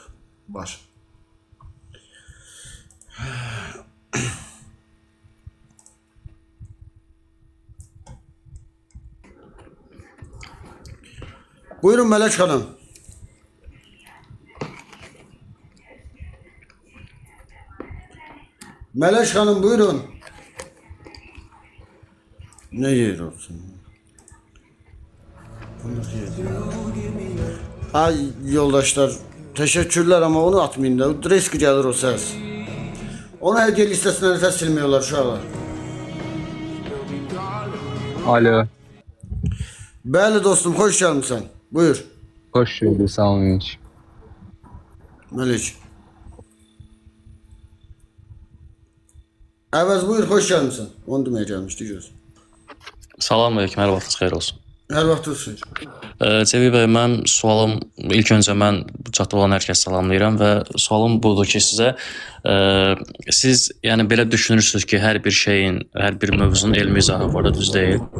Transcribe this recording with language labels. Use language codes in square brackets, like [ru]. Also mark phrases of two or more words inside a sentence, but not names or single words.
[az] Baş. Buyurun Mələk xanım. Mələk xanım buyurun. [tr] Ne yer olsun? Ay yoldaşlar, teşekkürler ama onu atmayın da. Risk gelir o ses. Onu hediye listesinden ses silmiyorlar şu an. Alo. [az] Bəli dostum, [tr] hoş gelmişsin. [az] Buyur. [tr] Hoş geldin, sağ olun. [az] Mələk. Əvəz buyur, [tr] hoş gelmişsin. Onu demeye gelmişdi göz. [az] Salam aleyküm, hər vaxtınız xeyir olsun. Hər vaxt olsun. Cəbi bəy, mən sualım, ilk öncə mən çatda olan hər kəs salamlayıram və sualım budur ki, sizə siz yəni belə düşünürsünüz ki, hər bir şeyin, hər bir mövzunun elmi izahı var da, düz deyil?